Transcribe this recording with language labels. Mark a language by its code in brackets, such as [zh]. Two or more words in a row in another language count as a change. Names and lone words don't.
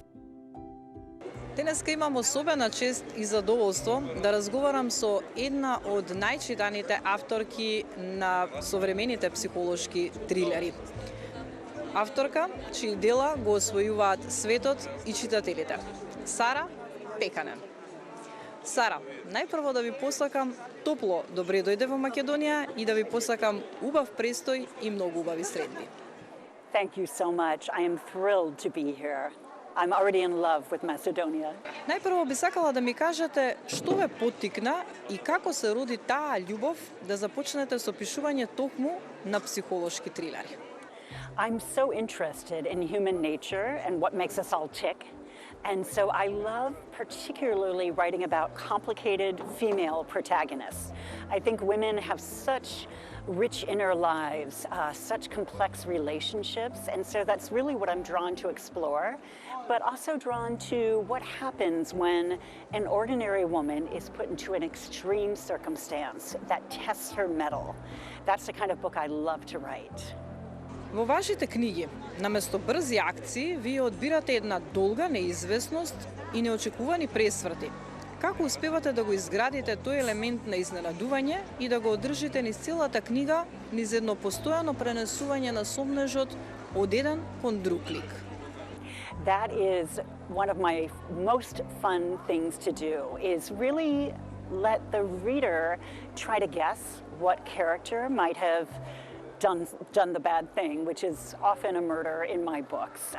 [mk] Денеска имам особена чест и задоволство да разговарам со една од најчитаните авторки на современите психолошки трилери. Авторка чии дела го освојуваат светот и читателите. Сара Пеканен. Сара, најпрво да ви посакам топло добре дојде во Македонија и да ви посакам убав престој и многу убави средби. [en] Thank you so much. I am thrilled to be here. I'm already in love with Macedonia. [mk] Најпрво би сакала да ми кажете што ве поттикна и како се роди таа љубов да започнете со пишување токму на психолошки трилери. [en] I'm so interested in human nature and what makes us all tick. And so I love particularly writing about complicated female protagonists. I think women have such rich inner lives, such complex relationships, and so that's really what I'm drawn to explore, but also drawn to what happens when an ordinary woman is put into an extreme circumstance that tests her mettle. That's the kind of book I love to write. [mk] Во вашите книги, наместо брзи акции, вие одбирате една долга неизвестност и неочекувани пресврти. Како успевате да го изградите тој елемент на изненадување и да го одржите низ целата книга, низ едно постојано пренесување на сомнежот од еден кон друг лик? [en] That is one of my most fun things to do, is really let the reader try to guess what character might have done the bad thing, which is often a murder in my books.